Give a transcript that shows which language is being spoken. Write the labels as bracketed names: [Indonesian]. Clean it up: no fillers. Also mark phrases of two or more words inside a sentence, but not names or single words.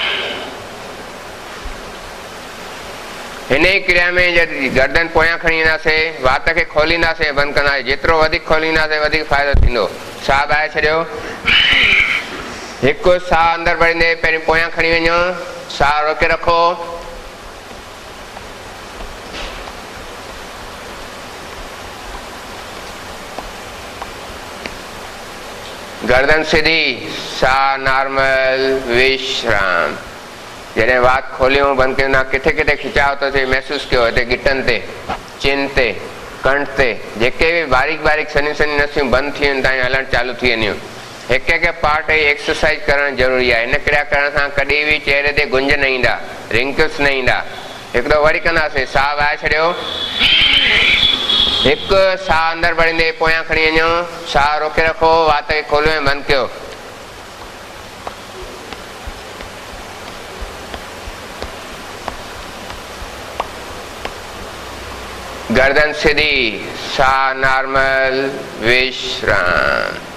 [Sindhi] हिन ई क्रिया में जॾहिं गर्दन पोयां खणी ईंदासीं, वात खे खोलींदासीं, बंदि कंदासीं, जेतिरो वधीक खोलींदासीं वधीक फ़ाइदो थींदो। साह ॿाहिरि छॾियो, हिकु, साह अंदरि भरींदे पहिरीं पोयां खणी वञो, साह रोके रखो, गर्दन सीधी, साह नॉर्मल, विश्राम। जैसे वात खोलियो बंद कयो किथे किथे खिंचाव तो थे महसूस कयो हिते गिटन ते, चिन ते, कंठ ते, जेके भी बारीक बारीक सनी सनी नसियूं बंद थी वञनि हलण चालू थी वञूं। एक एक पार्ट जी एक्सरसाइज करण जरूरी है। इन क्रिया करण सां कॾहिं भी चेहरे ते गुंज न ईंदा, रिंकल्स न ईंदा। हिकु दफ़ो वरी कंदासीं, साह ॿाहिरि छॾियो, हिकु साह अंदरि भरींदे पोयां खणी वञो, साह रोके रखो, वात खे खोलियो ऐं बंदि कयो। गर्दन सीधी, साह नॉर्मल, विश्राम।